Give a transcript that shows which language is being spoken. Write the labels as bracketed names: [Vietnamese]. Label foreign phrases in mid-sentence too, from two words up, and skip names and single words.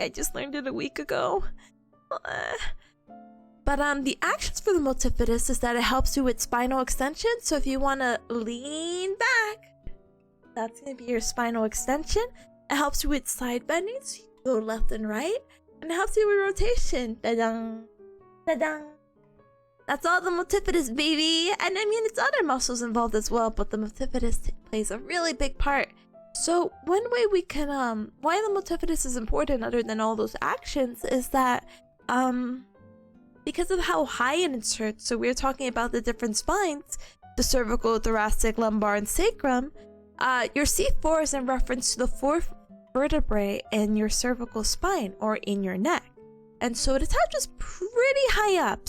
[English] I just learned it a week ago. But the actions for the multifidus is that it helps you with spinal extension. So if you want to lean back, that's going to be your spinal extension. It helps you with side bending, so you go left and right. And it helps you with rotation. Ta-dang. Ta-dang. That's all the multifidus, baby. And I mean, it's other muscles involved as well, but the multifidus plays a really big part. So one way we can, why the multifidus is important other than all those actions is that, because of how high it inserts, so we're talking about the different spines, the cervical, thoracic, lumbar, and sacrum, your C4 is in reference to the fourth vertebrae in your cervical spine or in your neck, and so it attaches pretty high up.